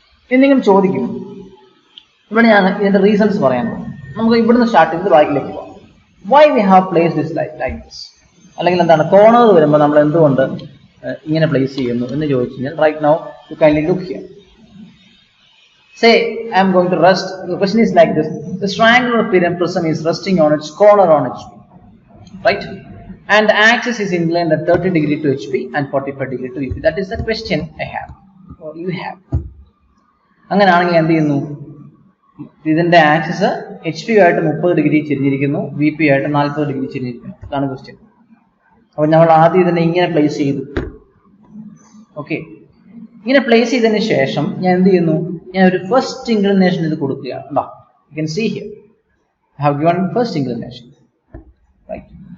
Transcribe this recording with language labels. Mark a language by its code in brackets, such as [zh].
[ml] എന്തെങ്കിലും ചോദിക്കും, ഇവിടെ ഞാൻ ഇതിന്റെ റീസൺസ് പറയാൻ പോകും. നമുക്ക് ഇവിടുന്ന് സ്റ്റാർട്ട് ചെയ്ത് ബാക്കിലേക്ക് പോകാം. [en] why we have place this like this, [ml] അല്ലെങ്കിൽ എന്താണ് കോർണർ വരുമ്പോൾ നമ്മൾ എന്തുകൊണ്ട് ഇങ്ങനെ പ്ലേസ് ചെയ്യുന്നു എന്ന് ചോദിച്ചു കഴിഞ്ഞാൽ, [en] Right now you kindly look here. Say I am going to rest. The question is like this: this triangular prism is resting on its corner on HP, right? And the axis is inclined at 30 degree to HP and 45 degree to VP. That is the question I have, or you have. [ml] അങ്ങനെയാണെങ്കിൽ എന്ത് ചെയ്യുന്നു? ഇതിന്റെ axis HP ആയിട്ട് 30 degree ചെരിഞ്ഞിരിക്കുന്നു, VP ആയിട്ട് 40 degree ചെരിഞ്ഞിരിക്കുന്നു. അതാണ് question. അപ്പോൾ നമ്മൾ ആദ്യം ഇതിനെ ഇങ്ങനെ പ്ലേസ് ചെയ്തു. ഓക്കെ, ഇങ്ങനെ പ്ലേസ് ചെയ്തതിന് ശേഷം ഞാൻ എന്ത് ചെയ്യുന്നു? ഞാൻ ഒരു ഫസ്റ്റ് ഇൻക്ലിനേഷൻ ഇത് കൊടുക്കുകയാണ്. [en] You can see here I have given first inclination, right?